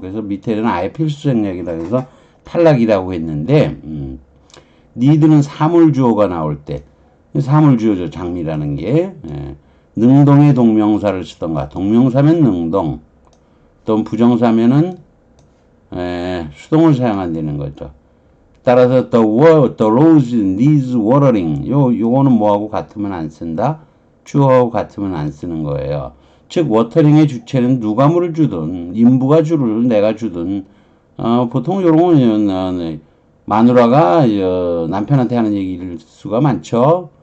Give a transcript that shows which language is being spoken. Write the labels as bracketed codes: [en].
[ko] 그래서 밑에는 아예 필수 생략이라 해서 탈락이라고 했는데, need는 사물주어가 나올 때, 사물주어죠. 장미라는 게. 능동의 동명사를 쓰던가, 동명사면 능동, 또 부정사면은, 수동을 사용한다는 거죠. 따라서 [en] the rose needs watering. [ko] 요거는 뭐하고 같으면 안 쓴다? 주어하고 같으면 안 쓰는 거예요. 즉 워터링의 주체는 누가 물을 주든 인부가 주를 내가 주든 보통 이런 거는 마누라가 남편한테 하는 얘기를 수가 많죠.